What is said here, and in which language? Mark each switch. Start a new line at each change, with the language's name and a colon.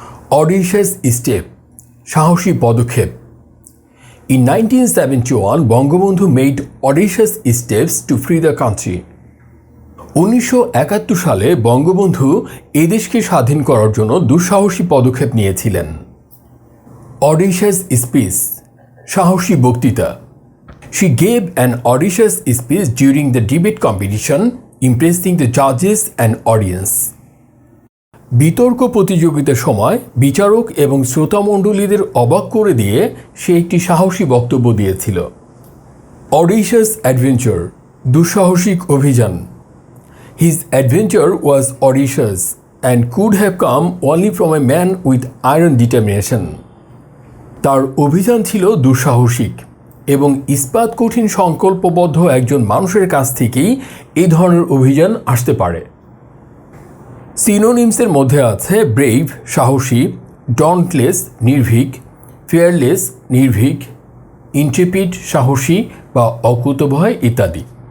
English: audacious step,
Bangla: সাহসী পদক্ষেপ।
English: In 1971 Bangabandhu made audacious steps to free the country.
Bangla: 1971 সালে বঙ্গবন্ধু এদেশকে স্বাধীন করার জন্য দুঃসাহসী পদক্ষেপ নিয়েছিলেন।
English: audacious speech,
Bangla: সাহসী বক্তৃতা।
English: She gave an audacious speech during the debate competition, impressing the judges and audience.
Bangla: বিতর্ক প্রতিযোগিতার সময় বিচারক এবং শ্রোতামণ্ডলীদের অবাক করে দিয়ে সে একটি সাহসী বক্তব্য দিয়েছিল।
English: Audacious adventure,
Bangla: দুঃসাহসিক অভিযান।
English: His adventure was audacious and could have come only from a man with iron determination.
Bangla: তার অভিযান ছিল দুঃসাহসিক এবং ইস্পাত কঠিন সংকল্পবদ্ধ একজন মানুষের কাছ থেকেই এই ধরনের অভিযান আসতে পারে। সিনোনিমসের মধ্যে আছে ব্রেভ, সাহসী, ডন্টলেস, নির্ভীক, ফিয়ারলেস, নির্ভীক, ইন্ট্রেপিড, সাহসী বা অকুতভয় ইত্যাদি।